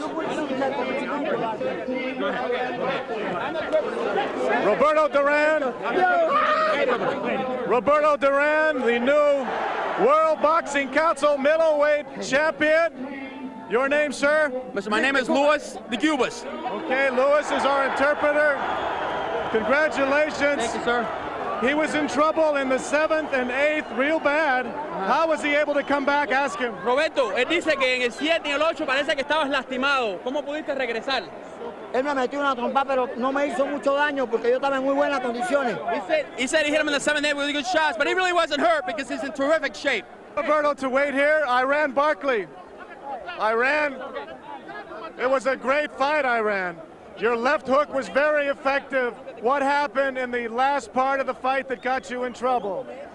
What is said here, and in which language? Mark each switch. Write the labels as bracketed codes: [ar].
[en] Roberto Duran, the new World Boxing Council middleweight champion. Your name, sir? My name is Luis de Cubas. Okay, Luis is our interpreter. Congratulations. Thank you, sir. He was in trouble in the 7th and 8th, real bad. How was he able to come back? Ask him. [es] Roberto, él dice que en el 7 y el 8 parece que estabas lastimado. ¿Cómo pudiste regresar? Él me metió una trompa, pero no me hizo mucho daño porque yo estaba en muy buenas condiciones. [en] He said he hit him in the 7th and 8th with really good shots, but he really wasn't hurt because he's in terrific shape. Roberto, to wait here, Iran Barkley. Iran, it was a great fight, Iran. Your left hook was very effective. What happened in the last part of the fight that got you in trouble?